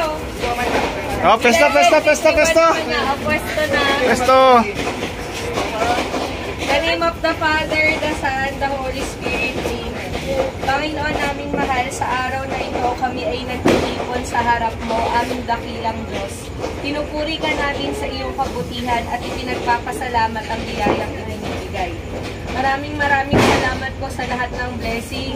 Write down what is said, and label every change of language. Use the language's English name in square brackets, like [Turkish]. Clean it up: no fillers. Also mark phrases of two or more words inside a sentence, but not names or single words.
[Filipino] Oh, pesta, pesta, pesta, pesta! O, pwesto na. Pesto! [English] In the name of the Father, the Son, the Holy Spirit, Amen. [Filipino] Panginoon naming mahal, sa araw na ito kami ay nagtitipon sa harap mo, aming dakilang Diyos. Tinupuri ka natin sa iyong kabutihan at ipinagpapasalamat ang biyayang ibinibigay. Maraming salamat po sa lahat ng blessings.